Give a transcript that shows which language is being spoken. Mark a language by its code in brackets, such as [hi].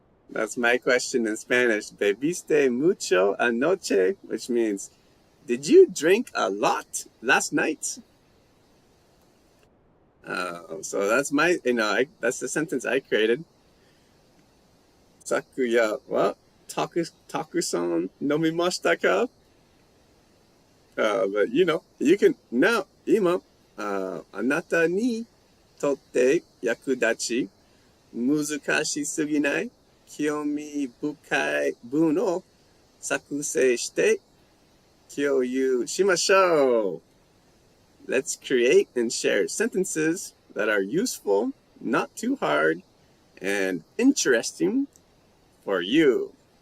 [en] That's my question in Spanish. [es] ¿Bebiste mucho anoche? [en] Which means, did you drink a lot last night? So that's my, that's the sentence I created. [ja] 昨夜はたくさん飲みましたか? [en] But you can now [ja] 今あなたにとって役立ち難しすぎない興味深い文を作成して共有しましょう. [en] Let's create and share sentences that are useful, not too hard, and interesting for you.